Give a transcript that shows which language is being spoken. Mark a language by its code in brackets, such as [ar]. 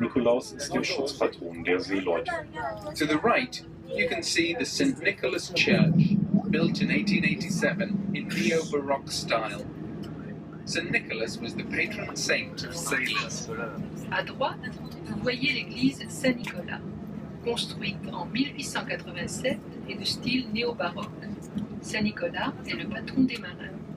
[de] Nikolaus ist der Schutzpatron der Seeleute. [en] To the right, you can see the St. Nicholas Church, built in 1887 in neo-Baroque style. St. Nicholas was the patron saint of sailors. [fr] À droite, vous voyez l'église Saint-Nicolas, construite en 1887 et de style néo-baroque. Saint-Nicolas est le patron des marins.